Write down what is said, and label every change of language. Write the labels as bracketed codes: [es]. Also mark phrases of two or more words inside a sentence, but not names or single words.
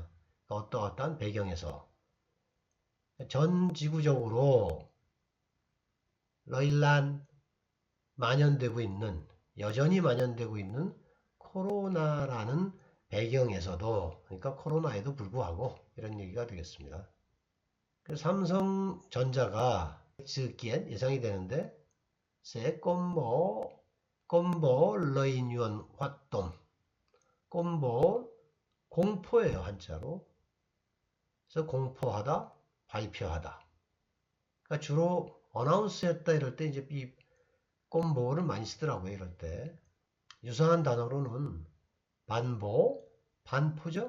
[ko] 어떠한 배경에서 전 지구적으로 러일란 만연되고 있는 여전히 만연되고 있는 코로나라는 배경에서도 그러니까 코로나에도 불구하고 이런 얘기가 되겠습니다. 그래서 삼성전자가 [vi] dự kiến [ko] 예상이 되는데 [vi] sẽ công bố lợi nhuận hoạt động. công bố [ko] 공포예요, 한자로. 그래서 공포하다, 발표하다. 그러니까 주로 어나운스 했다 이럴 때 이제 이 꼼보를 많이 쓰더라고요. 이럴 때. 유사한 단어로는 반보, 반포죠.